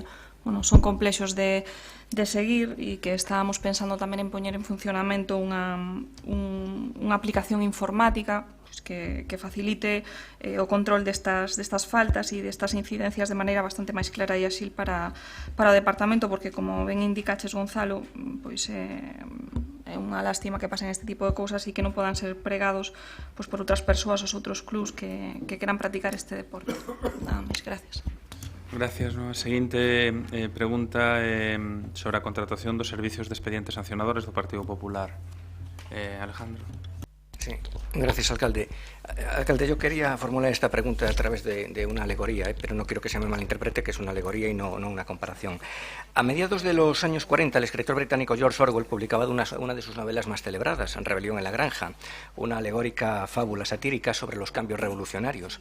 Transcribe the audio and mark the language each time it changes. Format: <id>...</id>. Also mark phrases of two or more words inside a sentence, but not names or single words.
<gl>son complexos de seguir, e que estábamos pensando tamén en poñer en funcionamento unha aplicación informática que facilite o control destas faltas e destas incidencias de maneira bastante máis clara e áxil para o departamento, porque, como ben indicaches, Gonzalo, pois é unha lástima que pasen este tipo de cousas e que non podan ser pregados por outras persoas ou outros clubs que queran practicar este deporte. Nada máis, gracias. Gracias. A seguinte pregunta sobre a contratación dos servicios de expedientes sancionadores do Partido Popular. Alejandro.</gl> <es>Sí, gracias, alcalde. Alcalde, yo quería formular esta pregunta a través de una alegoría, pero no quiero que se me malinterprete, que es una alegoría y no una comparación. A mediados de los años 40, el escritor británico George Orwell publicaba una de sus novelas más celebradas, Rebelión en la Granja, una alegórica fábula satírica sobre los cambios revolucionarios.</es>